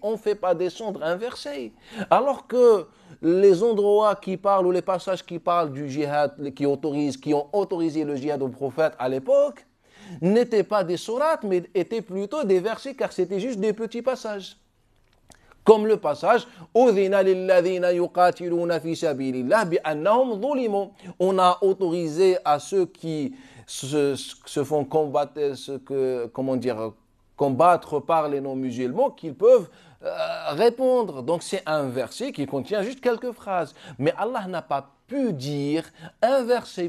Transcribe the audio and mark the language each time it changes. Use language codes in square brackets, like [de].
[fr] On ne fait pas descendre un verset. Alors que les endroits qui parlent, ou les passages qui parlent du jihad, qui ont autorisé le jihad au prophète à l'époque, n'étaient pas des sourates, mais étaient plutôt des versets, car c'était juste des petits passages. Comme le passage [ar] أُذِنَ لِلَّذِينَ يُقَاتِلُونَ فِي سَبِيلِ اللَّهِ بِأَنَّهُمْ ظُلِمُوا. [fr] On a autorisé à ceux qui se font combattre, combattre par les non-musulmans qu'ils peuvent répondre. Donc c'est un verset qui contient juste quelques phrases. Mais Allah n'a pas pu dire un verset.